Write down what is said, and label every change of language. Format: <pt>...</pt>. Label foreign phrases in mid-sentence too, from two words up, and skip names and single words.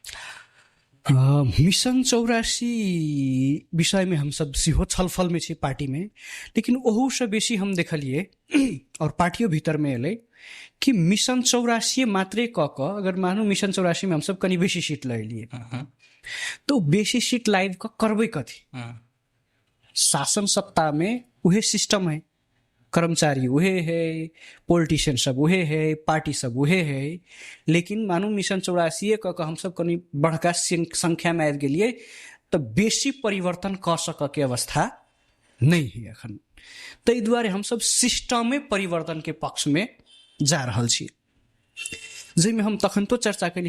<mai>मिशन 84 विषय में हम सब सेहो छलफल में छी पार्टी में। लेकिन ओहू से बेसी हम देखलिए और पार्टियों भीतर में एलै कि मिशन 84 मात्रे क क अगर मानू मिशन 84 में हम सब कनी बेसी सीट ले लिए तो बेसी सीट लाइव का करबै कथी? शासन सत्ता में उहे सिस्टम है, कर्मचारी उहे है, पॉलिटिशियन सब उहे है, पार्टी सब उहे है। लेकिन मानू मिशन 84 क हम सब कनी बड़का संख्या में आबि गेलिए तो बेसी परिवर्तन कर सक के अवस्था नहीं है अखन। ताहि दुआरे हम सब सिस्टमे परिवर्तन के पक्ष में जा रहल छी, जाहिमे हम तखन तो चर्चा करी।</mai>